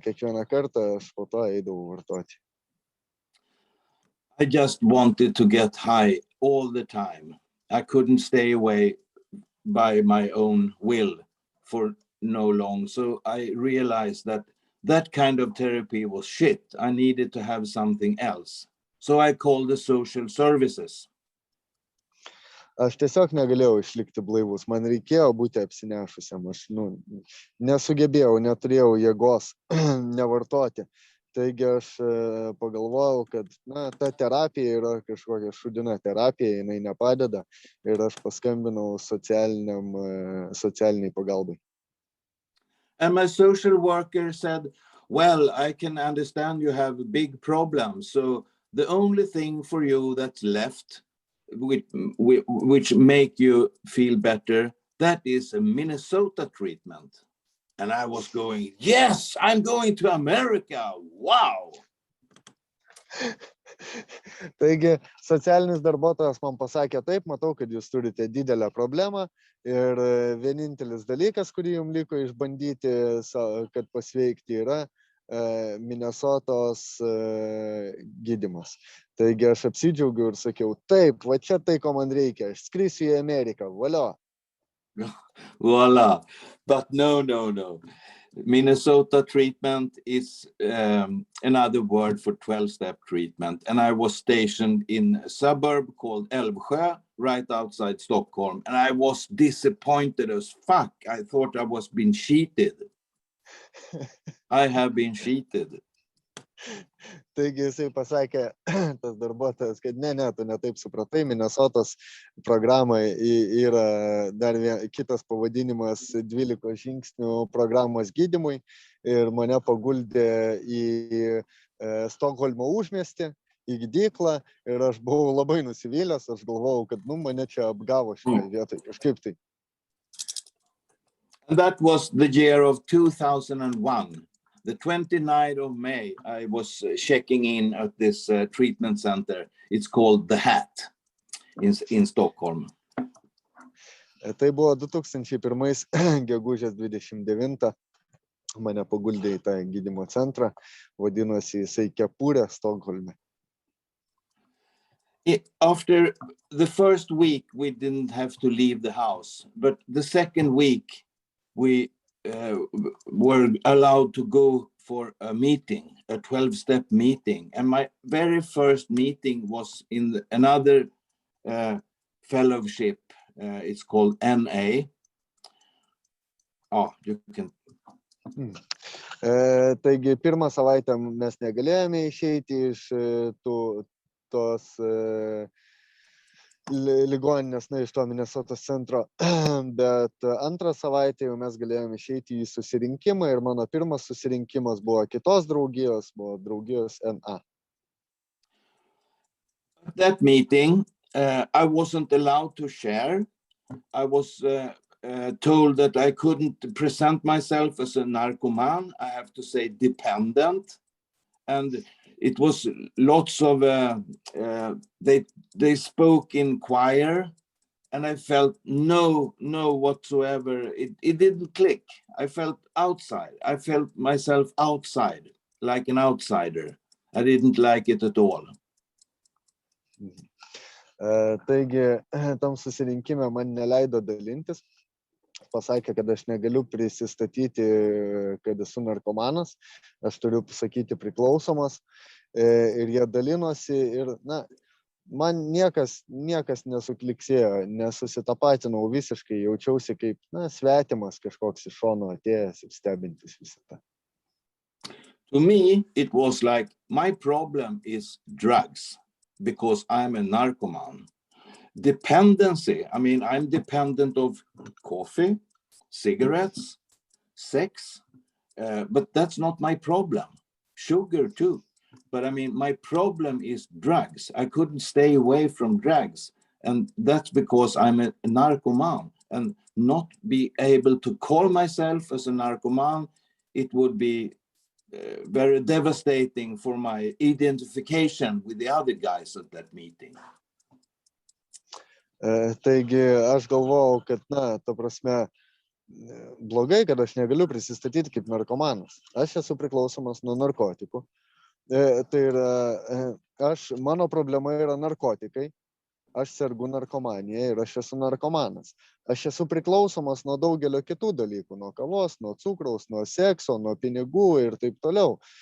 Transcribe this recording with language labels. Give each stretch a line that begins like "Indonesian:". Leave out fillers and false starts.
Lithuanian: Kiekvieną kartą aš po to eidavau vartoti.
English: I just wanted to get high all the time. I couldn't stay away by my own will for no long. So I realized that kind of therapy was shit. I needed to have something else. So I called the social services.
Lithuanian: Aš tiesiog negalėjau išlikti blaivus. Man reikėjo būti apsinešusiam. Aš nesugebėjau, neturėjau jėgos nevartoti. Taigi aš pagalvojau, kad ta terapija yra kažkokia šudina terapija, jinai nepadeda ir aš paskambinau socialiniai pagalbai.
English: And my social worker said, well, I can understand you have big problems. So the only thing for you that's left, which make you feel better, that is a Minnesota treatment. And I was going, yes, I'm going to America. Wow.
Lithuanian: Taigi, socialinis darbuotojas man pasakė taip, matau, kad jūs turite didelę problemą ir vienintelis dalykas, kurį jums liko išbandyti, kad pasveikti, yra Minnesotos gydymas. Taigi aš apsidžiaugiau ir sakiau, taip, va čia tai, ko man reikia, aš skrisiu į Ameriką, valio.
English: Voila. But no. Minnesota treatment is another word for 12-step treatment. And I was stationed in a suburb called Älvsjö, right outside Stockholm. And I was disappointed as fuck. I thought I was being cheated. I have been cheated.
Lithuanian: Taigi jisai pasakė, tas darbuotojas, kad ne, tu netaip supratai, Minnesotos programai yra dar kitas pavadinimas 12 žingsnių programos gydymui ir mane paguldė į Stokholmo užmiestį, į gydyklą ir aš buvau labai nusivylęs, aš galvojau, kad mane čia apgavo šitoje vietoje, kažkaip tai.
English: And that was the year of 2001. The 29th of May, I was checking in at this treatment center. It's called The Hat in Stockholm.
Lithuanian: Tai buvo 2001 gegužės 29. Mane paguldė į tą gydymo centrą, vadinosi jisai Kepurė Stokholme.
English: After the first week, we didn't have to leave the house. But the second week, we were allowed to go for a meeting, a 12-step meeting. And my very first meeting was in another fellowship. It's called NA. Oh, you can.
Lithuanian: Taigi pirmą savaitę mes negalėjome išeiti iš tos ligoninės, iš to Minesotos centro, bet antrą savaitę jau mes galėjome išeiti į susirinkimą ir mano pirmas susirinkimas buvo kitos draugijos, buvo draugijos NA.
English: At that meeting, I wasn't allowed to share. I was told that I couldn't present myself as a narcoman. I have to say dependent. And it was lots of, they spoke in choir, and I felt no whatsoever. It didn't click. I felt outside. I felt myself outside, like an outsider. I didn't like it at all.
Lithuanian: Taigi, tam susirinkime man neleido dalintis. Pasakė, kad aš negaliu prisistatyti, kad esu narkomanas, aš turiu pasakyti priklausomas. Ir jie dalinosi ir, man niekas nesukliksėjo, nesusitapatinau visiškai, jaučiausi kaip, svetimas kažkoks iš šono atėjęs ir stebintis visą tą.
English: To me, it was like, my problem is drugs, because I'm a narcoman. Dependency, I mean, I'm dependent of coffee, cigarettes, sex, but that's not my problem. Sugar too. But I mean, my problem is drugs. I couldn't stay away from drugs. And that's because I'm a narcoman, and not be able to call myself as a narcoman, it would be very devastating for my identification with the other guys at that meeting.
Lithuanian: Taigi aš galvojau, kad, ta prasme, blogai, kad aš negaliu prisistatyti kaip narkomanas. Aš esu priklausomas nuo narkotikų. Tai yra, mano problema yra narkotikai. Aš sergu narkomanija ir aš esu narkomanas. Aš esu priklausomas nuo daugelio kitų dalykų, nuo kavos, nuo cukraus, nuo sekso, nuo pinigų ir taip toliau.